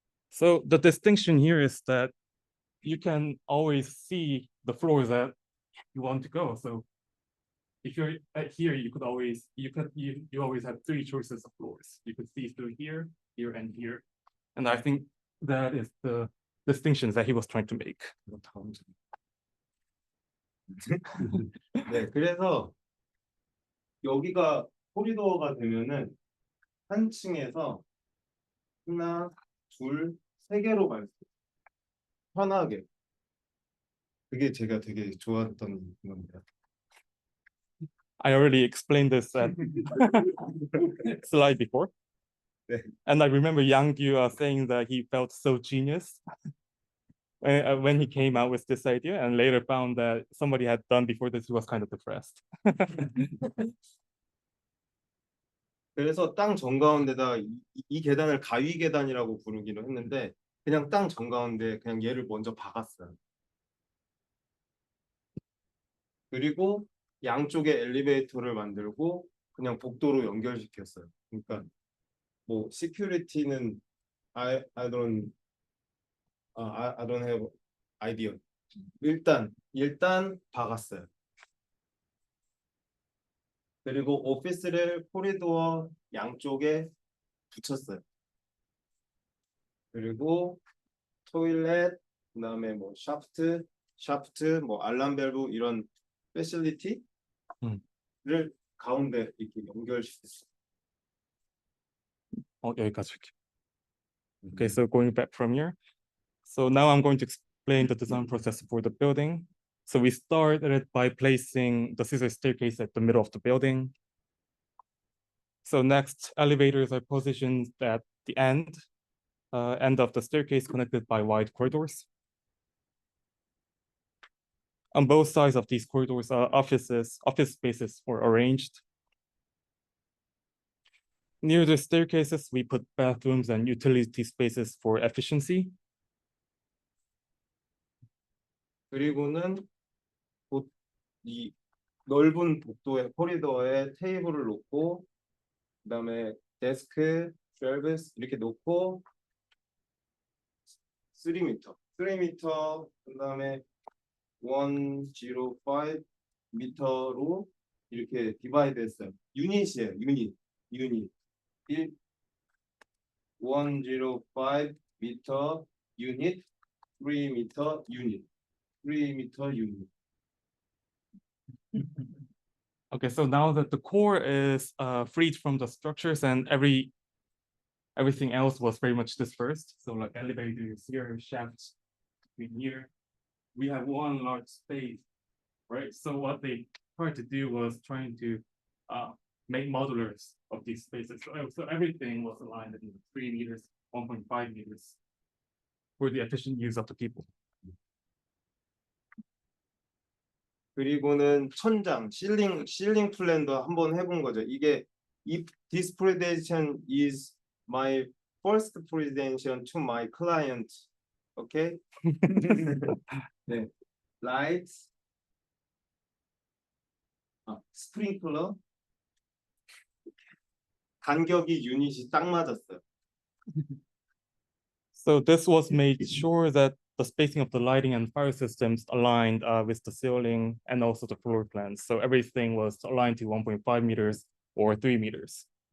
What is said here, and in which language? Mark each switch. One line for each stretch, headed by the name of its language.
English: So the distinction here is that you can always see the floors that you want to go. So if you're here, you always have 3 choices of floors. You could see through here, here, and here. And I think that is the distinctions that he was trying to make.
Korean: 네, 그래서 여기가 코리도어가 되면은 한 층에서 하나, 둘, 세 개로 갈 수 있어요. 편하게. 그게 제가 되게 좋았던 겁니다.
English: I already explained this slide before.
Korean: 네.
English: And I remember Yang Yu saying that he felt so genius when he came out with this idea, and later found that somebody had done before this who was kind of depressed.
Korean: 그래서 땅 정가운데다 이 계단을 가위 계단이라고 부르기로 했는데 그냥 땅 정가운데 그냥 얘를 먼저 박았어요. 그리고 양쪽에 엘리베이터를 만들고 그냥 복도로 연결시켰어요. 그러니까 뭐 시큐리티는
English: I don't have idea.
Korean: 일단 박았어요. 그리고 오피스를 코리도어 양쪽에 붙였어요. 그리고 토일렛, 그다음에 뭐 샤프트, 뭐 알람 밸브 이런 패실리티를 가운데 이렇게 연결시켰어요. 여기까지 할게요.
English: Okay, so going back from here. So now I'm going to explain the design process for the building. So we started by placing the scissor staircase at the middle of the building. So next, elevators are positioned at the end of the staircase connected by wide corridors. On both sides of these corridors, office spaces were arranged. Near the staircases, we put bathrooms and utility spaces for efficiency.
Korean: 그리고는 이 넓은 복도의 코리도어에 테이블을 놓고 그다음에 데스크, 쉘브스 이렇게 놓고 3m, 그다음에 105m로 이렇게 디바이드 했어요. 유닛이에요. 유닛 105m 유닛, 3m 유닛, 3m 유닛.
English: Okay, so now that the core is freed from the structures and everything else was very much dispersed. So like elevators here, shafts between here, we have one large space, right? So what they tried to do was trying to make modulars of these spaces. So everything was aligned in 3 meters, 1.5 meters for the efficient use of the people.
Korean: 그리고는 천장, 실링 플랜도 한번 해본 거죠. 이게
English: this presentation is my first presentation to my client. Okay? 네.
Korean: Lights, 스프링클러, 간격이 유닛이 딱 맞았어요.
English: So this was made sure that the spacing of the lighting and fire systems aligned with the ceiling and also the floor plans. So everything was aligned to 1.5 meters or 3 meters.